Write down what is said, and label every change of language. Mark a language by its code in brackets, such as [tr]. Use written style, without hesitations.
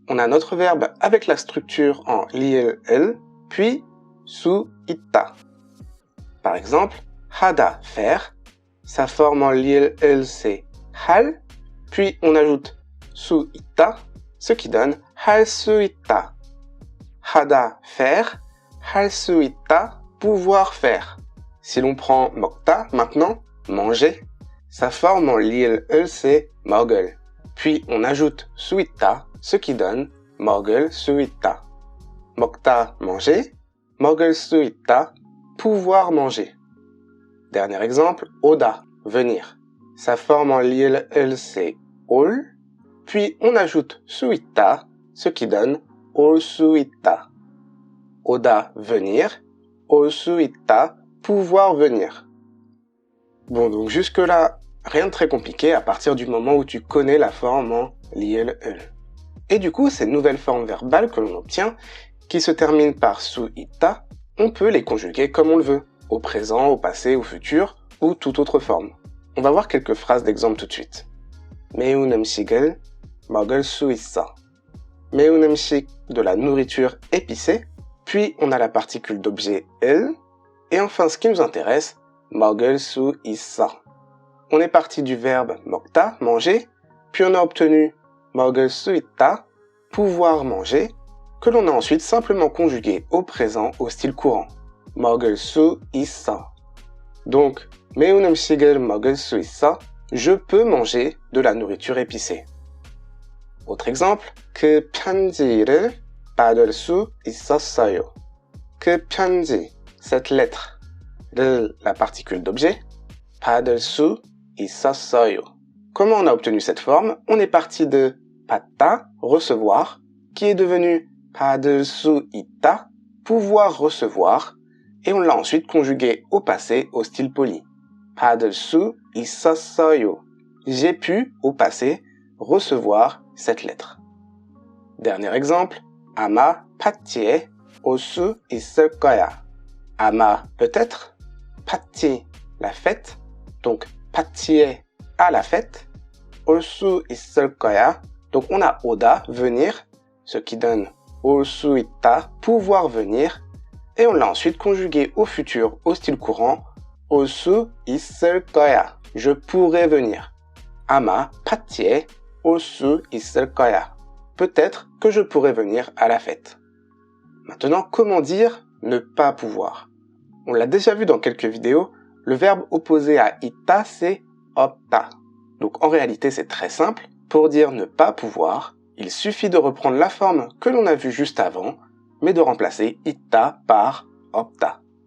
[fr] On a notre verbe avec la structure en liel, puis su 있다. Par exemple, 하다, faire. Sa forme en liel, c'est 할. Puis on ajoute su 있다, ce qui donne [ko] 할 수 있다. [fr] 하다, faire. [ko] 할 수 있다, [fr] pouvoir faire. Si l'on prend 먹다, maintenant, manger. Sa forme en liel, c'est 먹을. Puis on ajoute 수 있다, ce qui donne [ko] 먹을 수 있다. [fr] 먹다, manger. [ko] 먹을 수 있다, [fr] pouvoir manger. Dernier exemple, 오다, venir. Sa forme en liel, c'est 올. Puis on ajoute 수 있다, ce qui donne [ko] 올 수 있다. [fr] 오다, venir. [ko] 올 수 있다, [fr] pouvoir venir. Bon, donc jusque-là, rien de très compliqué à partir du moment où tu connais la forme en liel. Et du coup, ces nouvelles formes verbales que l'on obtient, qui se terminent par su 있다, on peut les conjuguer comme on le veut, au présent, au passé, au futur, ou toute autre forme. On va voir quelques phrases d'exemple tout de suite. [ko] 매운 음식을 먹을 수 있어. [fr] 매운 음식, de la nourriture épicée, puis on a la particule d'objet 을, et enfin ce qui nous intéresse, [ko] 먹을 수 있어. [fr] On est parti du verbe 먹다, manger, puis on a obtenu [ko] 먹을 수 있다, [fr] pouvoir manger, que l'on a ensuite simplement conjugué au présent au style courant. [ko] 먹을 수 있어. [fr] Donc, [ko] 매운 음식을 먹을 수 있어, [fr] je peux manger de la nourriture épicée. Autre exemple, [ko] 그 편지를 받을 수 있었어요. [fr] 그 편지, cette lettre, de la particule d'objet, 받을 수 있었어요. Comment on a obtenu cette forme? On est parti de 받다, recevoir, qui est devenu [ko] 받을 수 있다, [fr] pouvoir recevoir, et on l'a ensuite conjugué au passé au style poli. [ko] 받을 수 있었어요. [fr] J'ai pu, au passé, recevoir cette lettre. Dernier exemple, [ko] 아마 파티에 올 수 있을 거야. [fr] 아마 peut-être, 파티, la fête, donc 파티에, à la fête, [ko] 올 수 있을 거야. [fr] Donc on a 오다, venir, ce qui donne 올 수 있다, pouvoir venir, et on l'a ensuite conjugué au futur au style courant, [ko] 올 수 있을 거야, [fr] je pourrais venir. [ko] 아마 파티에 올 수 있을 거야. [fr] Peut-être que je pourrais venir à la fête. Maintenant, comment dire ne pas pouvoir? On l'a déjà vu dans quelques vidéos, le verbe opposé à 있다, c'est 없다. Donc en réalité, c'est très simple. Pour dire ne pas pouvoir, il suffit de reprendre la forme que l'on a vue juste avant, mais de remplacer 있다 par 없다.